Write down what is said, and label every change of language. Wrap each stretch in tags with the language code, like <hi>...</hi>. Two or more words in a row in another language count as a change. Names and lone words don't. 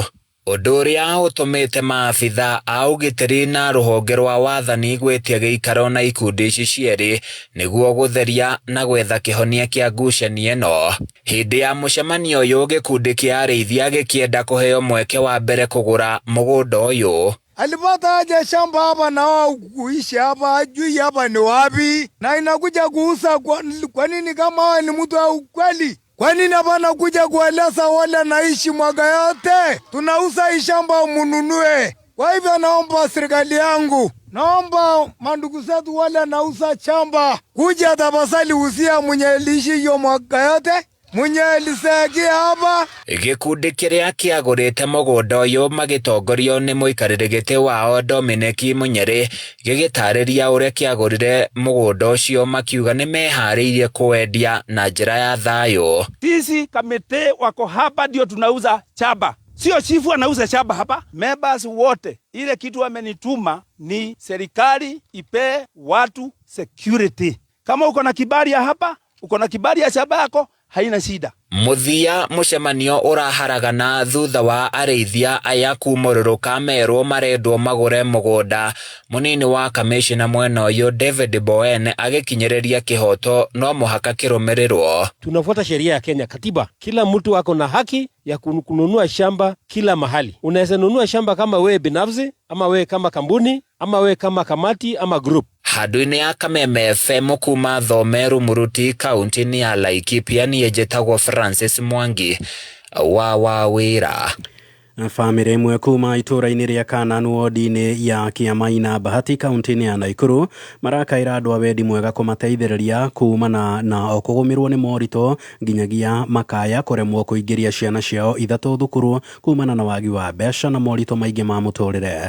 <ki>Ũndũ ũrĩa ũtũmĩte maabitha a ũgitĩri na rũhonge rwa wathani gwĩtia gĩikaro na ikundi ici cierĩ nĩguo gũtheria na gwetha kĩhonia kĩa ngucanio ĩno. Hĩndĩ ya mũcemanio ũyũ gĩkundi kĩa arĩithia gĩkĩenda kũheo mweke wa mbere kũgũra mũgũnda ũyũ.</ki> <sw>Alipata aje shamba hapa na wao kuishi hapa, hajui hapa ni wapi na inakuja kuuza. Kwa nini kama wao ni mtu wa ukweli? Kwa nini hapana kuja kueleza wale naishi mwaka yote? Tunauza hii shamba mununue. Kwa hivyo naomba serikali yangu, naomba mandugu zetu wale nauza shamba kuja tafadhali usia mwenye lishi hiyo mwaka yote, mwenye lisegia hapa.</sw> <ki>Gĩkundi kĩrĩa kĩagũrĩte mũgũnda ũyũ magĩtongorio nĩ mũikarĩri gĩtĩ wao Dominic Munyeri gĩgĩtarĩria ũrĩa kĩagũrire mũgũnda ũcio makiuga nĩ meharĩirie kũwendia na njĩra ya thayũ.</ki> <sw>Sisi kamite wako hapa ndio tunauza shamba. Sio chifu anauza shamba hapa. Members wote ile kitu wamenituma ni serikali ipe watu security. Kama uko na kibali ya hapa, uko na kibali ya shamba yako, haina shida.</sw> <ki>Muthia mũcemanio ũraharagana thutha wa arĩithia aya kumũrũrũka merwo marendwo magũre mũgũnda. Mũnini wa kamishina mwena ũyũ David Boen agĩkinyĩrĩria kĩhoto no mũhaka kĩrũmĩrĩrwo.</ki> <sw>Tunafuata sheria ya Kenya, katiba. Kila mtu ako na haki ya kununua shamba kila mahali. Unaweza nunua shamba kama wewe binafsi, ama wewe kama kampuni, ama wewe kama kamati, ama group.</sw> <ki>Handũ-inĩ ya Kameme FM kuma Thome Rumuruti kaunti-inĩ ya Laikipia niĩ njĩtagwo Francis Mwangi wa Wawĩra. Famĩrĩ ĩmwe kuma itũra-inĩ rĩa Kananu wodi-inĩ ya Kiamaina Bahati kaunti-inĩ ya Naikuru marakaĩra andũ a wendi mwega kũmateithĩrĩria kumana na kũgũmĩrwo nĩ moritũ nginyagia makaya kũremwo kũingĩria ciana ciao 3 thukuru kumana na wagi wa mbeca na moritũ maingĩ ma mũtũrĩre.</ki>